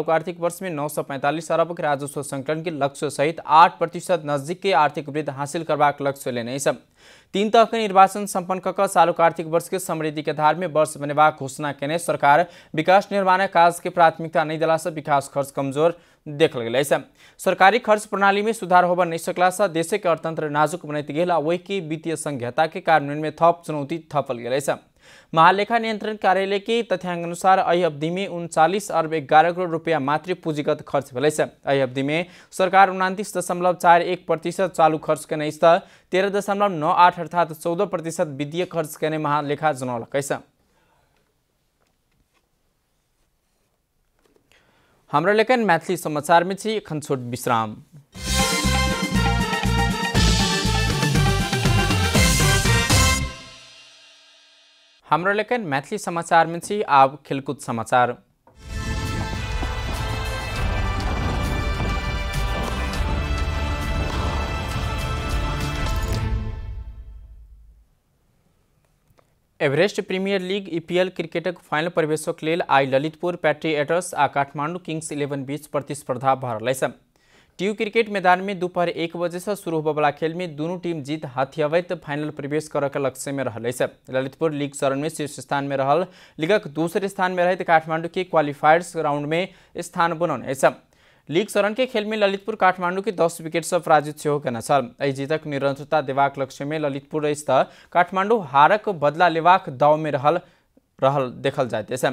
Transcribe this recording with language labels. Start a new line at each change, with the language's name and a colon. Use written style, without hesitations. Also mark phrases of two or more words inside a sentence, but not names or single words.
Maithili: आर्थिक वर्ष में 945 अरब के राजस्व संकलन के लक्ष्य सहित 8% नजदीक के आर्थिक वृद्धि हासिल करवाक लक्ष्य लेने से 3 तह के निर्वाचन संपन्न कर चालू आर्थिक वर्ष के समृद्धि के आधार में वर्ष बनेबाक घोषणा केने सरकार विकास निर्माण काज के प्राथमिकता नहीं दिला से विकास खर्च कमजोर देखल गया है। सरकारी खर्च प्रणाली में सुधार होब नहीं सकला से देश के अर्थतंत्र नाजुक बनते गेल वही के वित्तीय संघीयता के कार्यान्वयन में थप चुनौती थपल गया है। महालेखा नियंत्रण कार्यालय के तथ्यांक अनुसार अही अवधि में 39 अरब 11 करोड़ रुपया मात्र पूंजीगत खर्च भेलै छ। अही अवधि में सरकार 29.41% चालू खर्च केने 13.98 अर्थात 14% वित्तीय खर्च केने महालेखा जनौलकै छ। हाम्रो लेखन मैथिली समाचार में छी एखन छोट विश्राम। हाम्रो लेखन मैथिली समाचार में छी अब खेलकूद समाचार। एभरेस्ट प्रीमियर लीग ईपीएल क्रिकेटक फाइनल प्रवेशक लेल आई ललितपुर पैट्रियट्स आ काठमांडू किंग्स 11 बीच प्रतिस्पर्धा भ रहल अछि। ट्यू क्रिकेट मैदान में दोपहर 1 बजे से शुरू होबे वाला खेल में दोनों टीम जीत हाथियावैत फाइनल प्रवेश करऽ के लक्ष्य में रहल अछि। ललितपुर लीग चरण में शीर्ष स्थान में रहल लीगक दूसरे स्थान में रहत काठमांडू के
English: qualifiers round
Maithili: में स्थान बनौने अछि। लीग चरण के खेल में ललितपुर काठमांडू के 10 विकेट से पराजित सेहो केने छल। एहि जीतक निरंतरता देबाक लक्ष्य में ललितपुर स्थित काठमांडू हारक बदला लेबाक दाव में रहल देखल जाइत अछि।